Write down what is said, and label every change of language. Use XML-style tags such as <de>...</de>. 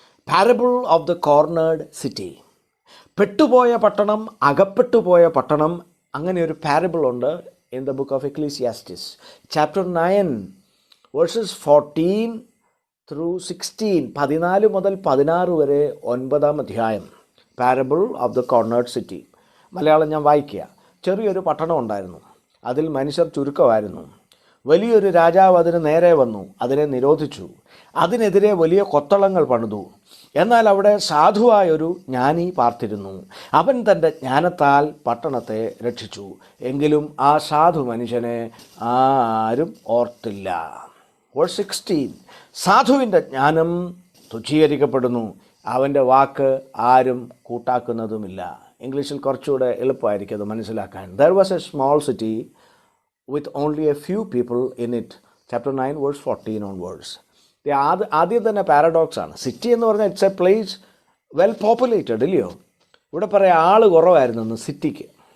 <en>Parable of the cornered city.</en> <ml>പെട്ടുപോയ പട്ടണം, അകപ്പെട്ടുപോയ പട്ടണം. അങ്ങനെ ഒരു</ml> <en>parable</en> <ml>ഉണ്ട്</ml> <en>In the book of Ecclesiastes chapter 9 verses 14 through 16.</en> <ml>14 മുതൽ 16 വരെ 9-ാം അധ്യായം.</ml> <en>Parable of the cornered city.</en> <ml>Malayalam ഞാൻ വായിക്കുക. ചെറിയൊരു പട്ടണം ഉണ്ടായിരുന്നു. അതിൽ മനുഷ്യർ ചുരുക്കമായിരുന്നു. വലിയൊരു രാജാവ് അതിന് നേരെ വന്നു, അതിനെ നിരോധിച്ചു. അതിനെതിരെ വലിയ കൊത്തളങ്ങൾ പണിതു. എന്നാൽ അവിടെ സാധുവായൊരു ജ്ഞാനി പാർത്തിരുന്നു. അവൻ തൻ്റെ ജ്ഞാനത്താൽ പട്ടണത്തെ രക്ഷിച്ചു. എങ്കിലും ആ സാധു മനുഷ്യനെ ആരും ഓർത്തില്ല. വേഴ്സ് 16, സാധുവിൻ്റെ ജ്ഞാനം തുച്ഛീകരിക്കപ്പെടുന്നു, അവൻ്റെ വാക്ക് ആരും കൂട്ടാക്കുന്നതുമില്ല. ഇംഗ്ലീഷിൽ കുറച്ചുകൂടെ എളുപ്പമായിരിക്കും അത് മനസ്സിലാക്കാൻ.</ml> <en>There was a small city with only a few people in it. Chapter 9 verse 14 onwards.</en> <ml>ആദ്യം തന്നെ പാരഡോക്സാണ്.</ml> <en>city</en> <ml>എന്ന് പറഞ്ഞാൽ</ml> <en>it's a place well populated,</en> <ml>ഇല്ലയോ? ഇവിടെ പറയാം ആൾ കുറവായിരുന്നു സിറ്റിക്ക്.</ml>